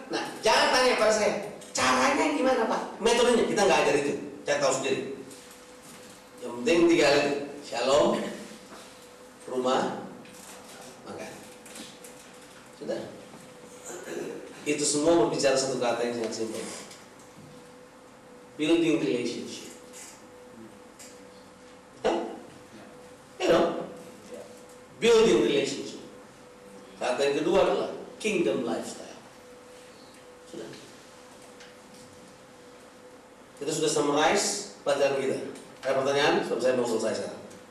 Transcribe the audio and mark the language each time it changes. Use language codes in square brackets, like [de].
[id] Nah, jangan tanya pada saya, caranya gimana Pak? Metodenya kita nggak ajar itu, saya tahu sendiri. Yang penting 3 hal itu, shalom, rumah, makan. Sudah. Itu semua berbicara satu kata yang sangat simpel. [en] Building relationship. You know? Building relationship. [id] Kata yang kedua adalah kingdom lifestyle. Sudah. Kita sudah summarize pelajaran kita. Ada pertanyaan? Sebab saya mau selesai sekarang.